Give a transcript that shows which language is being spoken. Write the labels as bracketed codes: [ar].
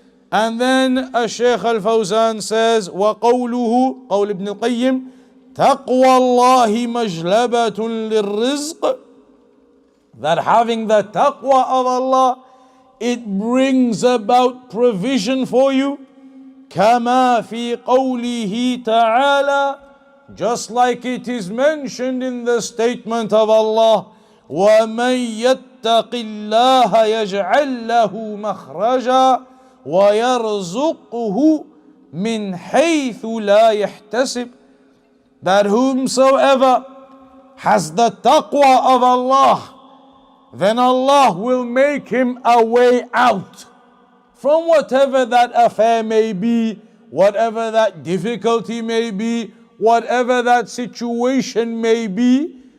[en] And then Shaykh al-Fawzan says, [ar] وَقَوْلُهُ, قول Ibn al-Qayyim, تَقْوَى اللَّهِ مَجْلَبَةٌ لِلرِّزْقِ. [en] That having the taqwa of Allah, it brings about provision for you. [ar] كَمَا فِي قَوْلِهِ تَعَالَى. [en] Just like it is mentioned in the statement of Allah, [ar] وَمَن يَتَّقِ اللَّهَ يَجْعَلْ لَهُ مَخْرَجًا وَيَرْزُقْهُ مِنْ حَيْثُ لَا يَحْتَسِبُ. [en] That whomsoever has the taqwa of Allah, then Allah will make him a way out from whatever that affair may be, whatever that difficulty may be, whatever that situation may be.